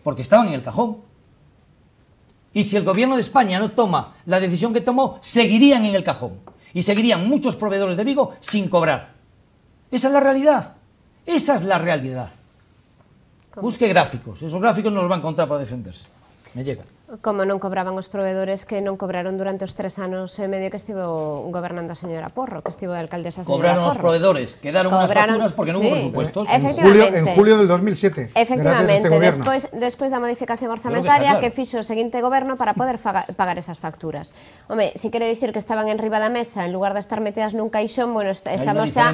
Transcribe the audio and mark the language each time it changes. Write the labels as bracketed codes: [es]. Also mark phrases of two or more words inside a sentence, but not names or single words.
[es] Porque estaban en el cajón. Y si el gobierno de España no toma la decisión que tomó, seguirían en el cajón. Y seguirían muchos proveedores de Vigo sin cobrar. Esa es la realidad. Esa es la realidad. Busque gráficos, esos gráficos nos los van a encontrar para defenderse. Me llega. [gl] Como non cobraban os proveedores que non cobraron durante os 3 anos e medio que estivo gobernando a señora Porro, que estivo de alcaldesa a señora Cobraron Porro. os proveedores, quedaron unhas facturas porque non hubo presupuestos. [es] En julio del 2007. Efectivamente, gracias a [gl] despois [es] este [gl] da modificación orzamentaria [es] claro. [gl] que fixo o seguinte goberno para poder pagar esas facturas. Home, si quere dicir que estaban en riba da mesa en lugar de estar metidas nun caixón, bueno, estamos xa...